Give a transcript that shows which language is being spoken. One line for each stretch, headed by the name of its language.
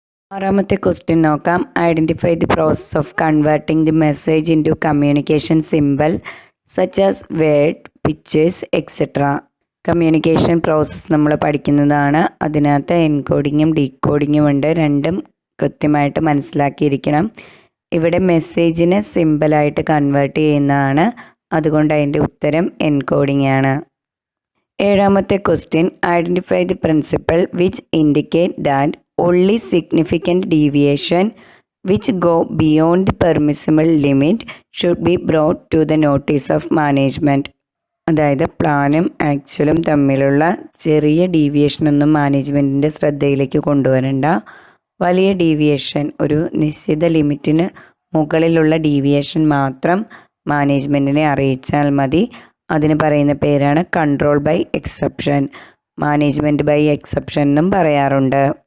Malayalam: ആറാമത്തെ ക്വസ്റ്റ്യൻ നോക്കാം.
English: Identify the process of converting the message into communication simple such as word, pictures etcetera.
Malayalam: Communication process നമ്മൾ പഠിക്കുന്നതാണ്. അതിനകത്ത് എൻകോഡിങ്ങും ഡീകോഡിങ്ങും ഉണ്ട്. രണ്ടും കൃത്യമായിട്ട് മനസ്സിലാക്കിയിരിക്കണം. ഇവിടെ മെസ്സേജിനെ സിമ്പിളായിട്ട് കൺവേർട്ട് ചെയ്യുന്നതാണ്. അതുകൊണ്ട് അതിൻ്റെ ഉത്തരം എൻകോഡിംഗ് ആണ്. ഏഴാമത്തെ question,
English: Identify the principle which indicate that only significant deviation which go beyond the permissible limit should be brought to the notice of management.
Malayalam: അതായത് പ്ലാനും ആക്ച്വലും തമ്മിലുള്ള ചെറിയ ഡീവിയേഷനൊന്നും മാനേജ്മെൻറ്റിൻ്റെ ശ്രദ്ധയിലേക്ക് കൊണ്ടുവരണ്ട. വലിയ ഡീവിയേഷൻ, ഒരു നിശ്ചിത ലിമിറ്റിന് മുകളിലുള്ള ഡീവിയേഷൻ മാത്രം മാനേജ്മെൻറ്റിനെ അറിയിച്ചാൽ മതി. അതിന് പറയുന്ന പേരാണ് control by exception. Management by exception എന്നും പറയാറുണ്ട്.